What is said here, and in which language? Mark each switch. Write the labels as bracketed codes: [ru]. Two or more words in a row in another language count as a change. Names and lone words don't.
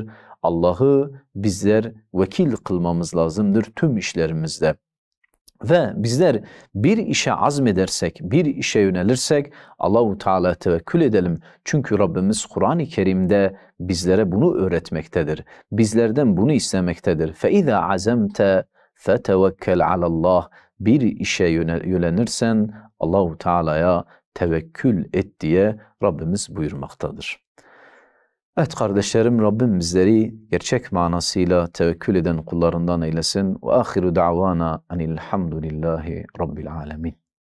[tr] Allah'ı bizler vekil kılmamız lazımdır tüm işlerimizde. Ve bizler bir işe azmedersek, bir işe yönelirsek [ar] الله تعالى [tr] tevekkül edelim. Çünkü Rabbimiz Kur'an-ı Kerim'de bizlere bunu öğretmektedir. Bizlerden bunu istemektedir. [ar] فَاِذَا عَزَمْتَ فَتَوَكَّلْ عَلَى اللّٰهِ [tr] Bir işe yönelirsen [ar] الله تعالى'ya [tr] tevekkül et diye Rabbimiz buyurmaktadır. Evet kardeşlerim, Rabbim bizleri gerçek manasıyla tevekkül eden kullarından eylesin. [ar] وآخر دعوانا أن الحمد لله رب العالمين.